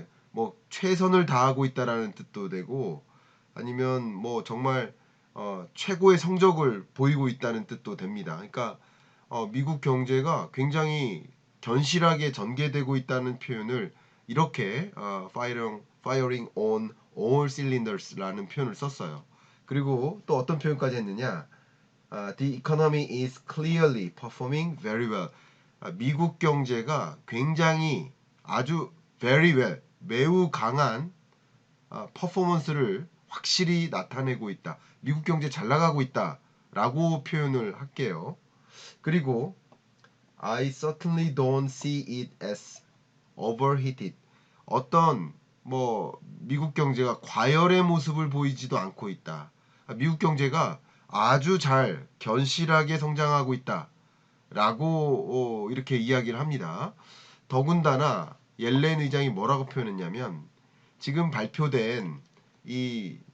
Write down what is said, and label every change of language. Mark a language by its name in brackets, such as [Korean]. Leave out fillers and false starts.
[Korean] 뭐 최선을 다하고 있다라는 뜻도 되고 아니면 뭐 정말 최고의 성적을 보이고 있다는 뜻도 됩니다. 그러니까 미국 경제가 굉장히 견실하게 전개되고 있다는 표현을 이렇게 [English] firing on all cylinders [Korean] 라는 표현을 썼어요. 그리고 또 어떤 표현까지 했느냐? [English] The economy is clearly performing very well. [Korean] 미국 경제가 굉장히 아주 [English] very well, [Korean] 매우 강한 퍼포먼스를 확실히 나타내고 있다. 미국 경제 잘 나가고 있다라고 표현을 할게요. 그리고 [English] I certainly don't see it as overheated. [Korean] 어떤 뭐 미국 경제가 과열의 모습을 보이지도 않고 있다. 미국 경제가 아주 잘 견실하게 성장하고 있다라고 이렇게 이야기를 합니다. 더군다나 옐렌 의장이 뭐라고 표현했냐면 지금 발표된 이